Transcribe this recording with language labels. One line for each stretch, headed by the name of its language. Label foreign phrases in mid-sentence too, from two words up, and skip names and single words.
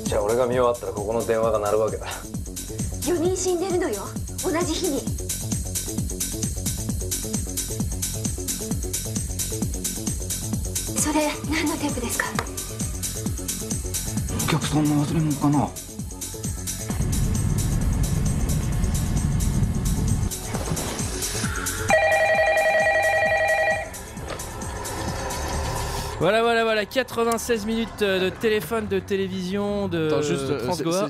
Japanese: じゃあ俺が見終わったらここの電話が鳴るわけだ。 4人死んでるのよ、同じ日に。それ何のテープですか？お客さんの忘れ物かな。
French: Voilà, 96 minutes de téléphone, de télévision, de France Goa.